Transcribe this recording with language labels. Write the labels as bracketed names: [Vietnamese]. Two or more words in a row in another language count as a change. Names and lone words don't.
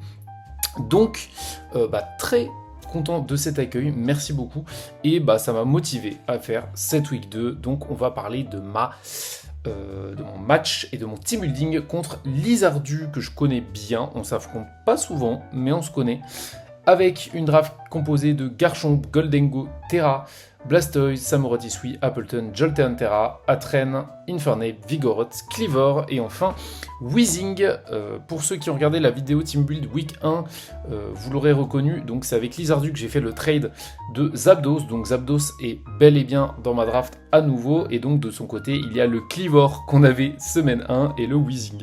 [French] Donc bah très content de cet accueil, merci beaucoup. Et bah ça m'a motivé à faire cette week 2, donc on va parler de mon match et de mon [English] team building [French] contre Lizardu que je connais bien. On s'affronte pas souvent, mais on se connaît. Avec une draft composée de Garchomp, Goldengo, Terra, Blastoise, Samurott-Isui, Appleton, Jolteon Terra, Atren, Infernape, Vigoroth, Clivor et enfin Weezing. Pour ceux qui ont regardé la vidéo [English] Team Build Week [French] 1, vous l'aurez reconnu, donc c'est avec Lizardu que j'ai fait le trade de Zapdos, donc Zapdos est bel et bien dans ma draft à nouveau, et donc de son côté il y a le Clivor qu'on avait semaine 1 et le Weezing.